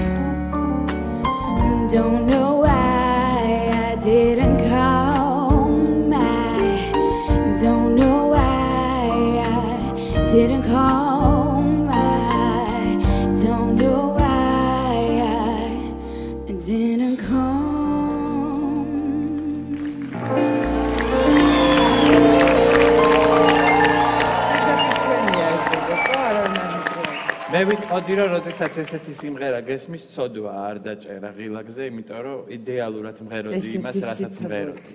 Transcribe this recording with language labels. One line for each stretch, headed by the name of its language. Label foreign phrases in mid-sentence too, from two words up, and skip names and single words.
English: Don't know why I didn't come. I don't know why I didn't come. I don't know why I didn't come.
Georgian: მე ვიტყოდი რომ როდესაც ესეთი სიმღერა გესმის ცოდვა არ დაჭერა ღილაკზე, იმიტომ რომ იდეალურად მღეროდი იმას, რასაც მღეროდი.